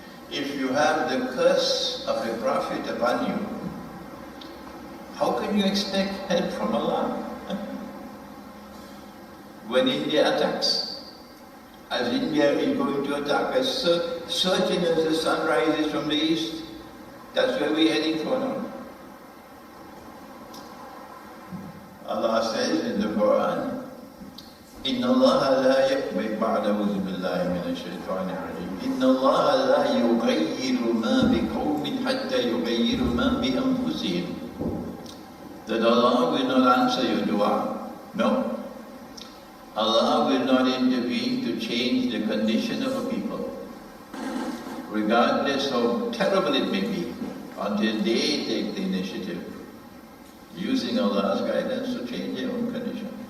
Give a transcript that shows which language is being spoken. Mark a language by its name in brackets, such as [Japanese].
[English] If you have the curse of a prophet upon you, how can you expect help from Allah? When India attacks, as India is going to attack, as certain as the sun rises from the east, that's where we're heading for now. Allah says in the Quran, [Arabic] إِنَّ اللَّهَ لَا يَقْبِلُ بَعْدَ أَعُوذُ بِاللَّهِ مِنَ الشَّيْطَانِ الرَّجِيمِ إِنَّ اللَّهَ لَا يُغَيِّرُ مَا بِقَوْمٍ حَتَّى يُغَيِّرُ مَا بِأَنفُسِهِمْ. [English] That Allah will not answer your dua. No. Allah will not intervene to change the condition of a people, regardless how terrible it may be, until they take the initiative, using Allah's guidance to change their own condition.